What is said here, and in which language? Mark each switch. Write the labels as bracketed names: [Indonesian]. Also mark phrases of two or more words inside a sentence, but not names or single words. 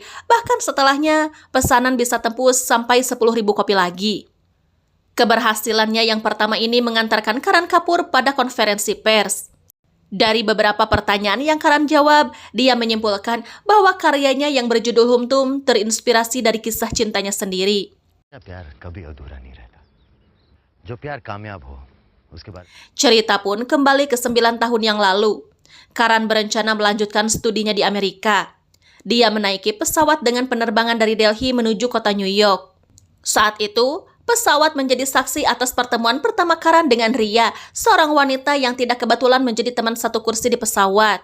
[Indonesian] Bahkan setelahnya, pesanan bisa tembus sampai 10.000 kopi lagi. Keberhasilannya yang pertama ini mengantarkan Karan Kapoor pada konferensi pers. Dari beberapa pertanyaan yang Karan jawab, dia menyimpulkan bahwa karyanya yang berjudul Humtum terinspirasi dari kisah cintanya sendiri. [Hindi] प्यार कभी अधूरा नहीं रहता जो प्यार कामयाब हो उसके बाद [Indonesian] Cerita pun kembali ke 9 tahun yang lalu. Karan berencana melanjutkan studinya di Amerika. Dia menaiki pesawat dengan penerbangan dari Delhi menuju kota New York. Saat itu, pesawat menjadi saksi atas pertemuan pertama Karan dengan Ria, seorang wanita yang tidak kebetulan menjadi teman satu kursi di pesawat.